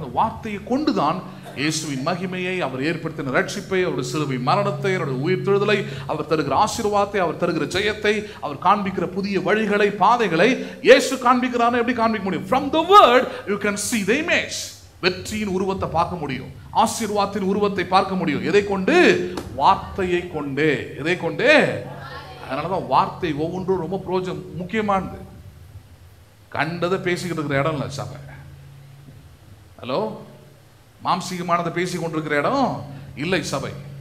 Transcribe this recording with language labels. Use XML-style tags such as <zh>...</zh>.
<ta>அந்த வார்த்தையை கொண்டு தான் இயேசுவின் மகிமையை, அவர் ஏற்படுத்தின ரட்சிப்பை, அவருடைய சிலுவை மரணத்தை, அவருடைய உயிர்த்தெழுதலை, அவர் தருகிற ஆசீர்வாதத்தை, அவர் தருகிற ஜெயத்தை, அவர் காண்பிக்கிற புதிய வழிகளை, பாதைகளை இயேசு காண்பிக்கிறார். எப்படி காண்பிக்க முடியும்?</ta> <en>From the word you can see the image.</en> <ta>வெற்றியின் உருவத்தை பார்க்க முடியும், ஆசீர்வாதத்தின் உருவத்தை பார்க்க முடியும். எதை கொண்டு? வார்த்தையை கொண்டு. எதை கொண்டு? அதனாலதான் வார்த்தை ஒவ்வொன்றும் ரொம்ப முக்கியமானது. கண்டதை பேசிக்கிட்டு இருக்கிற இடம் இல்லை சபை. ஹலோ, மாம்சீகமானதை பேசி கொண்டிருக்கிற இடம் இல்லை சபை.</ta>